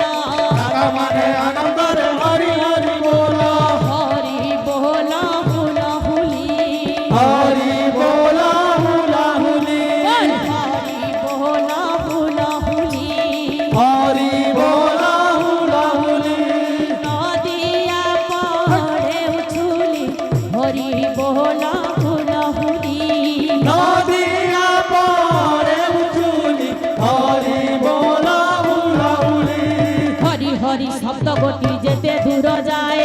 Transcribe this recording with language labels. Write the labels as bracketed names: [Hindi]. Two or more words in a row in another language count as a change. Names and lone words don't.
[Odia] ଦାଦା ମାନେ ଆନନ୍ଦରେ ହରି ହରି ବୋଲ ହରି ବୋଲ ହୁଲହୁଲି ହରି ବୋଲ ହୁଲାହୁଲି ହରି ବୋଲ ହୁଲହୁଲି ହରି ବୋଲ ହୁଲାହୁଲି [Bangla] নদিয়া পড়ে উছুলি হরি বল হুলহুলি নদিয়া পরে উঠুলি হরি বল হুলাহুলি হরি হরি শব্দ গোটি যেতে দূর যায়